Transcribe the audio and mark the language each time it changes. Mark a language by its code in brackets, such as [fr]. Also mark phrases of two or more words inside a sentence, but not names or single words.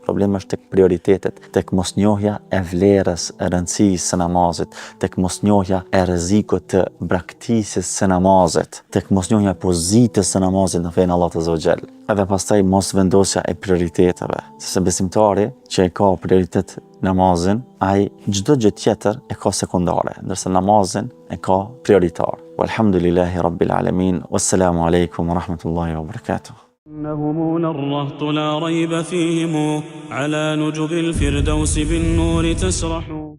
[sq] Problemi është tek prioritetet, tek mosnjohja e vlerës, e rëndësisë së namazit, tek mosnjohja e rrezikut të braktisjes së namazit, tek mosnjohja e pozitës së namazit në fenë Allahut [ar] عز وجل. [sq] Edhe pastaj mos vendosja e prioriteteve, sepse besimtari që e ka prioritet namazin, ai çdo gjë tjetër e ka sekondare, ndërsa namazin e ka prioritar. [ar] والحمد لله رب العالمين. والسلام عليكم ورحمة الله وبركاته. إنهم الرهط لا ريب فيهم على نجب الفردوس بالنور تسرح.